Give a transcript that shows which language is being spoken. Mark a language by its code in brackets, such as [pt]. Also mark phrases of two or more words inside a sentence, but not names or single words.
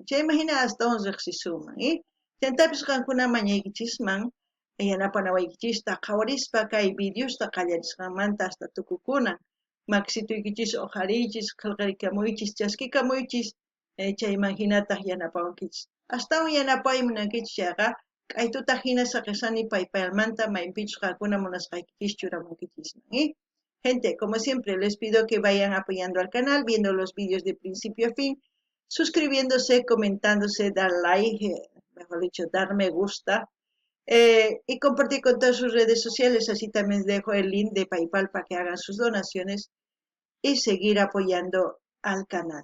[qu] Chayman hina astawan riqsisuman, chantapis qankuna mañaykichisman yanapanawaykichista qawarispa kay videosta qallarisqanmanta hasta tukukunan maksituykichis uqarichis qillqarikamuychis chaskikamuychis chayman hinataq yanapawankichis astawan yanapay munankichis chayqa k'aytutaq hina saqisani paypalmanta maypichus qankuna munasqaykichis churamunkichisman, [es] Gente, como siempre, les pido que vayan apoyando al canal, viendo los vídeos de principio a fin, suscribiéndose, comentándose, dar like, mejor dicho, dar me gusta, y compartir con todas sus redes sociales. Así también dejo el link de PayPal para que hagan sus donaciones y seguir apoyando al canal.